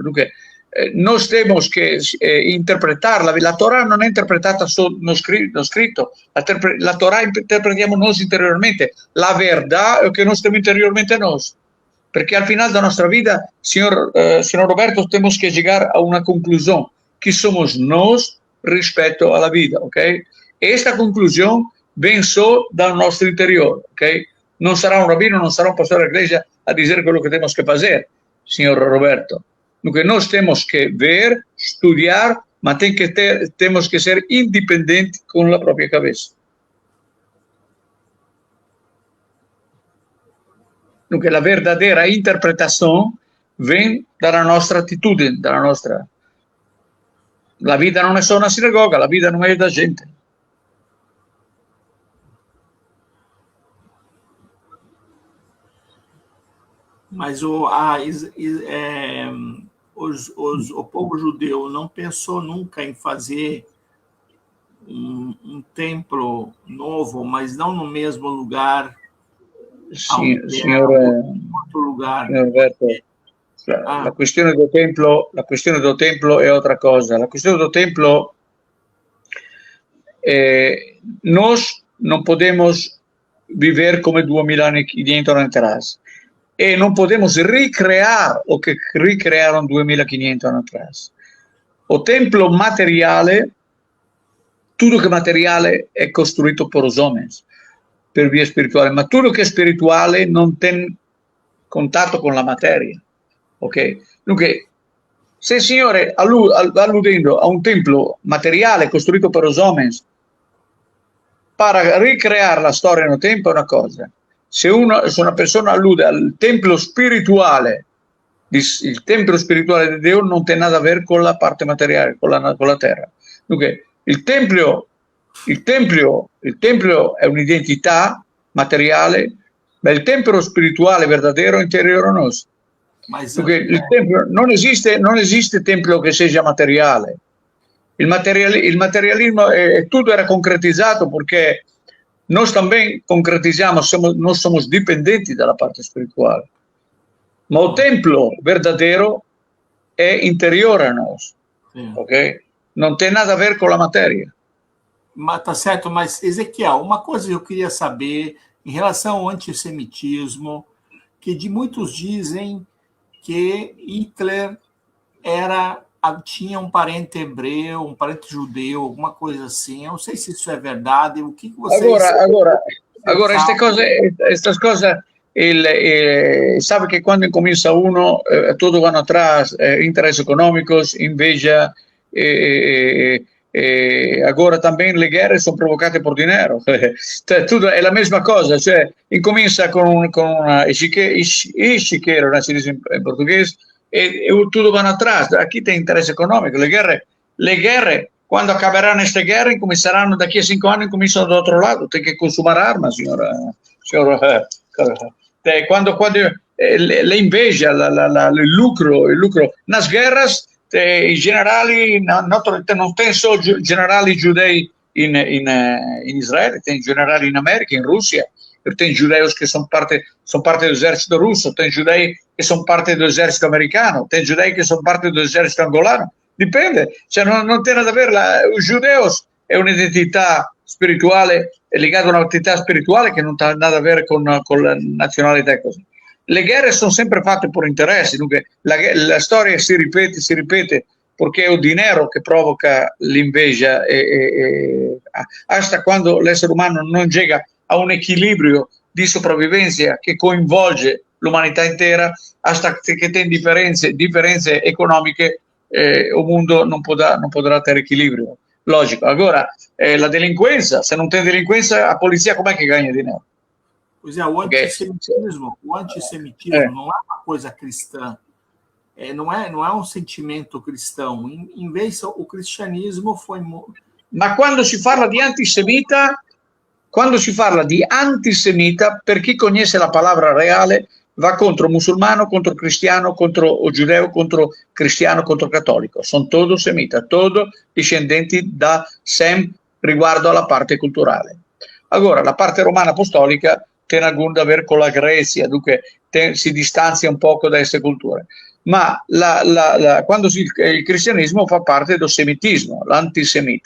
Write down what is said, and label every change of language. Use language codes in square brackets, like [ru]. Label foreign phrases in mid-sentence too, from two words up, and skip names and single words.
[it] Dunque, noi temos che interpretarla. La Torah non è interpretata no scritto, la Torah interpretiamo noi interiormente, la verità è che noi stiamo interiormente noi, perché al final della nostra vita, signor Roberto, [pt] temos que [es] llegar a una conclusión, [it] chi somos noi rispetto alla vita, ok? E questa conclusione viene solo dal nostro interiore, ok? Non sarà un rabbino, non sarà un pastore della Chiesa a dire quello che [pt] temos que [it] fare, signor Roberto. Dunque noi [pt] temos que ver, [it] studiar, ma [pt] temos que ser [it] indipendenti con la propria cabeça. Dunque la verdadera interpretazione viene dalla nostra attitudine, dalla nostra... La vita non è solo una sinagoga, la vita non è da gente. [pt] Mas o povo judeu não pensou nunca em fazer um templo novo, mas não no mesmo lugar. [it] Signor Alberto, la questione del templo è altra cosa. La questione del templo, [pt] nós não podemos viver [it] come 2000 anni atrás. E non podemos ricreare o che ricrearono 2500 anni atrás. O templo materiale, tutto che materiale è costruito per [pt] os homens, [it] per via spirituale, ma tutto che è spirituale non tem contatto con la materia. Ok? Dunque, se il Signore alludendo a un templo materiale costruito per [pt] os homens, [it] para ricreare la storia nel tempo è una cosa. Se una persona allude al templo spirituale, il templo spirituale di Dio non ha [pt] nada a ver [it] con la parte materiale, con la terra. Dunque, il tempio è un'identità materiale, ma il tempio spirituale verdadero è interiore a noi. Dunque, il tempio, non esiste tempio che sia materiale. Il materialismo tutto era concretizzato perché noi também concretizziamo, noi siamo dipendenti dalla parte spirituale, ma il tempio verdadero è interiore a noi, ok? [pt] Non tem nada a ver com a matéria. Mas tá certo, mas Ezequiel, uma coisa que eu queria saber em relação ao antissemitismo, que de muitos dizem que Hitler tinha um parente hebreu, um parente judeu, alguma coisa assim. Eu não sei se isso é verdade. O que vocês... Agora estas [it] cose, [pt] sabe que [it] quando comincia uno, tudo vanno atrás, interessi econômicos, inveja, agora também le guerre sono provocate [es] por dinero. [it] Tutto è la mesma cosa, cioè incomincia con una ischiquero, si dice in portoghese, e tutto vanno atrás. [pt] Aquí tem interesse econômico. [it] Le guerre, quando acaberanno queste guerre, cominceranno da qui a 5 anni, cominciano dall'altro lato. Tem che consumare armi, signora. Quando le inveja, il lucro. [pt] Nas guerras, [it] i generali, non tem solo generali giudei in Israele, tem generali in America, in Russia. Tem judeus che sono parte dell'esercito russo, tem giudei che sono parte dell'esercito americano, tem giudei che sono parte dell'esercito angolano. Dipende, cioè non [pt] tem nada a ver. Os judeus [it] è un'identità spirituale, è legata a un'identità spirituale che non ha [pt] nada a ver [it] con la nazionalità e così. Le guerre sono sempre fatte per interessi, dunque la storia si ripete perché è il dinero che provoca l'inveja hasta quando l'essere umano non llega a un equilibrio di sopravvivenza che coinvolge l'umanità intera, hasta che tem differenze economiche, il mondo non potrà avere equilibrio. Logico. Agora, la delinquenza, se non tem delinquenza, a polizia com'è che [pt] ganha dinero? Pois é, o antissemitismo não é uma coisa cristã. Não é um sentimento cristão. Em vez, o cristianismo foi... [it] Ma quando si parla di antisemita, per chi conosce la parola reale, va contro musulmano, contro cristiano, contro giudeo, contro cristiano, contro cattolico. Sono todo semita, todo discendenti da Sem riguardo alla parte culturale. Allora, la parte romana apostolica tiene alcun da ver con la Grecia, dunque si distanzia un poco da queste culture. Ma quando il cristianesimo fa parte del semitismo, l'antisemita.